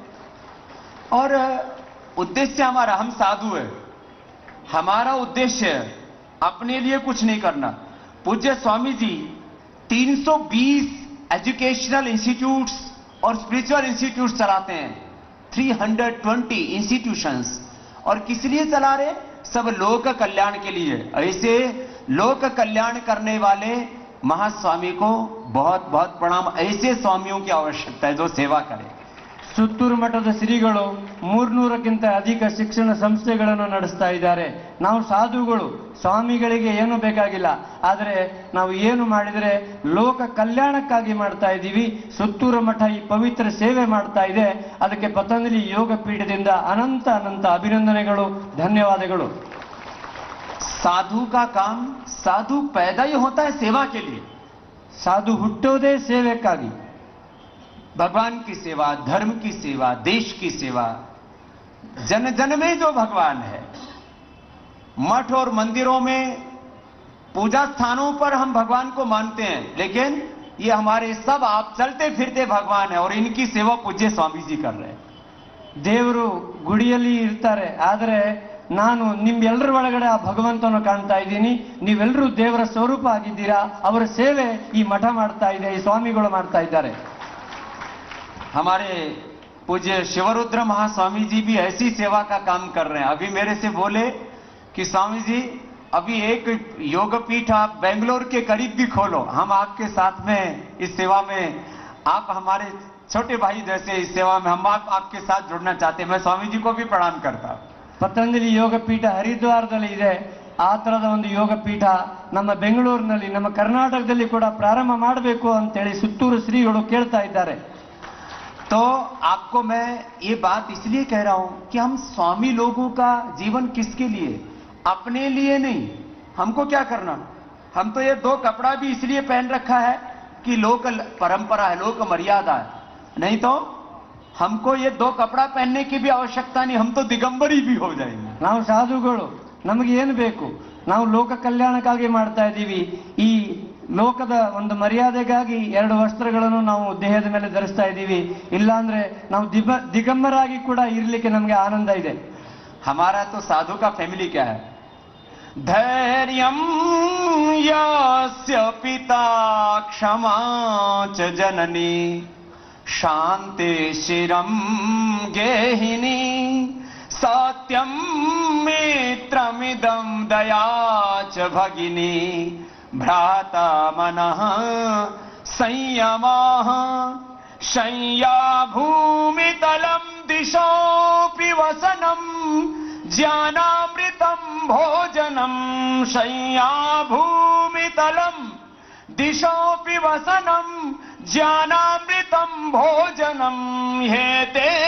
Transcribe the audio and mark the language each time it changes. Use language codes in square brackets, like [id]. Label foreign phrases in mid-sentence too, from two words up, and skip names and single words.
[hi] और उद्देश्य हमारा, हम साधु है, हमारा उद्देश्य अपने लिए कुछ नहीं करना। पूज्य स्वामी जी 320 [en] educational institutes [hi] और [en] spiritual institutes [hi] चलाते हैं, 320 इंस्टीट्यूशंस, और किस लिए चला रहे? सब लोक कल्याण के लिए। ऐसे लोक कल्याण करने वाले महास्वामी को बहुत बहुत प्रणाम। ऐसे स्वामियों की आवश्यकता है जो सेवा करे। [kn] ಸುತ್ತೂರು ಮಠದ ಶ್ರೀಗಳು 300ಕ್ಕಿಂತ ಅಧಿಕ ಶಿಕ್ಷಣ ಸಂಸ್ಥೆಗಳನ್ನು ನಡೆಸ್ತಾ ಇದ್ದಾರೆ. ನಾವು ಸಾಧುಗಳು, ಸ್ವಾಮಿಗಳಿಗೆ ಏನು ಬೇಕಾಗಿಲ್ಲ, ಆದರೆ ನಾವು ಏನು ಮಾಡಿದರೆ ಲೋಕ ಕಲ್ಯಾಣಕ್ಕಾಗಿ ಮಾಡ್ತಾ ಇದ್ದೀವಿ. ಸುತ್ತೂರು ಮಠ ಈ ಪವಿತ್ರ ಸೇವೆ ಮಾಡ್ತಾ ಇದೆ. ಅದಕ್ಕೆ ಪತಂಜಲಿ ಯೋಗ ಪೀಠದಿಂದ ಅನಂತ ಅನಂತ ಅಭಿನಂದನೆಗಳು, ಧನ್ಯವಾದಗಳು. [hi] साधु का काम, साधु पैदा ही होता है सेवा के लिए। [kn] ಸಾಧು ಹುಟ್ಟೋದೇ ಸೇವೆಕ್ಕಾಗಿ. [hi] भगवान की सेवा, धर्म की सेवा, देश की सेवा, जन जन में जो भगवान है। मठ और मंदिरों में, पूजा स्थानों पर हम भगवान को मानते हैं, लेकिन ये हमारे सब आप चलते फिरते भगवान है, और इनकी सेवा पूज्य स्वामी जी कर रहे हैं। [kn] ದೇವರು ಗುಡಿಯಲ್ಲಿ ಇರ್ತಾರೆ, ಆದರೆ ನಾನು ನಿಮ್ಮೆಲ್ಲರ ಒಳಗಡೆ ಆ ಭಗವಂತನ ಕಾಣ್ತಾ ಇದ್ದೀನಿ. ನೀವೆಲ್ಲರೂ ದೇವರ ಸ್ವರೂಪ ಆಗಿದ್ದೀರಾ. ಅವರ ಸೇವೆ ಈ ಮಠ ಮಾಡ್ತಾ ಇದೆ, ಈ ಸ್ವಾಮಿಗಳು ಮಾಡ್ತಾ ಇದ್ದಾರೆ. [hi] हमारे पूज्य शिवरुद्र महास्वामी जी भी ऐसी सेवा का काम कर रहे हैं। अभी मेरे से बोले कि स्वामी जी अभी एक योग पीठ आप बेंगलोर के करीब भी खोलो, हम आपके साथ में इस सेवा में, आप हमारे छोटे भाई जैसे इस सेवा में, हम आपके साथ जुड़ना चाहते हैं। मैं स्वामी जी को भी प्रणाम करता हूं। [kn] ಪತಂಜಲಿ ಯೋಗ ಪೀಠ ಹರಿದ್ವಾರದಲ್ಲಿ ಇದೆ. ಆ ತರದ ಒಂದು ಯೋಗ ಪೀಠ ನಮ್ಮ ಬೆಂಗಳೂರಿನಲ್ಲಿ, ನಮ್ಮ ಕರ್ನಾಟಕದಲ್ಲಿ ಕೂಡ ಪ್ರಾರಂಭ ಮಾಡಬೇಕು ಅಂತೇಳಿ ಸುತ್ತೂರು ಶ್ರೀಗಳು ಕೇಳ್ತಾ ಇದ್ದಾರೆ. [hi] तो आपको मैं ये बात इसलिए कह रहा हूं कि हम स्वामी लोगों का जीवन किसके लिए? अपने लिए नहीं। हमको क्या करना? हम तो ये 2 कपड़ा भी इसलिए पहन रखा है कि लोक परंपरा है, लोक मर्यादा है, नहीं तो हमको ये 2 कपड़ा पहनने की भी आवश्यकता नहीं, हम तो दिगंबरी भी हो जाएंगे। [kn] ನಾವು ಸಾಧುಗಳು, ನಮಗೆ ಏನು ಬೇಕು? ನಾವು ಲೋಕ ಕಲ್ಯಾಣಕ್ಕಾಗಿ ಮಾಡ್ತಾ ಇದ್ದೀವಿ. ಈ ಲೋಕದ ಒಂದು ಮರ್ಯಾದೆಗಾಗಿ 2 ವಸ್ತ್ರಗಳನ್ನು ನಾವು ದೇಹದ ಮೇಲೆ ಧರಿಸ್ತಾ ಇದ್ದೀವಿ. ಇಲ್ಲಾಂದ್ರೆ ನಾವು ದಿಗಂಬರಾಗಿ ಕೂಡ ಇರ್ಲಿಕ್ಕೆ ನಮಗೆ ಆನಂದ ಇದೆ. [hi] हमारा तो साधु का फैमिली क्या है? [sa] धैर्यं यस्य पिता क्षमा च जननी शांति शिरं गेहिनी सत्यं मित्रमिदं दया च भगिनी भ्राता मनः संयमः शय्या भूमितलं दिशोऽपि वसनं ज्ञानामृतं भोजनं शय्या भूमितलं दिशोऽपि वसनं ज्ञानामृतं भोजनं हेते